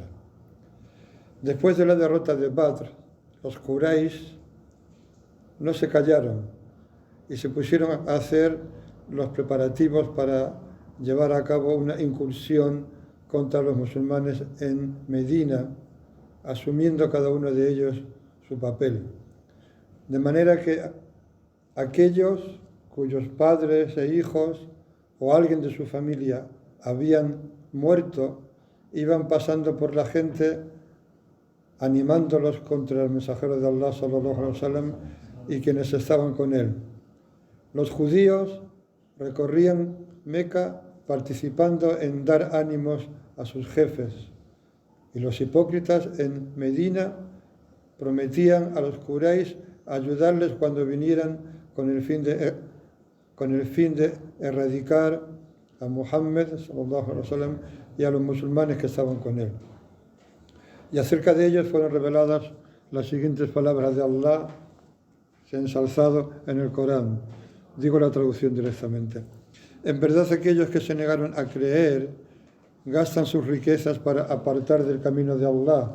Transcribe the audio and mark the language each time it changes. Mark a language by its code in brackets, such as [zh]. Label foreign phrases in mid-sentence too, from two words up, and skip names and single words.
[es] Después de la derrota de Badr, los Quraysh no se callaron y se pusieron a hacer los preparativos para llevar a cabo una incursión contra los musulmanes en Medina, asumiendo cada uno de ellos su papel. De manera que aquellos cuyos padres e hijos o alguien de su familia habían muerto, iban pasando por la gente animándolos contra el mensajero de Allah [ar] صلى الله عليه وسلم [es] y quienes estaban con él. Los judíos recorrían Meca participando en dar ánimos a sus jefes, y los hipócritas en Medina prometían a los Quraysh ayudarles cuando vinieran con el fin de erradicar a Muhammad [ar] صلى الله عليه وسلم [es] y a los musulmanes que estaban con él. Y acerca de ellos fueron reveladas las siguientes palabras de Allah, se han ensalzado en el Corán. Digo la traducción directamente. En verdad, aquellos que se negaron a creer gastan sus riquezas para apartar del camino de Allah.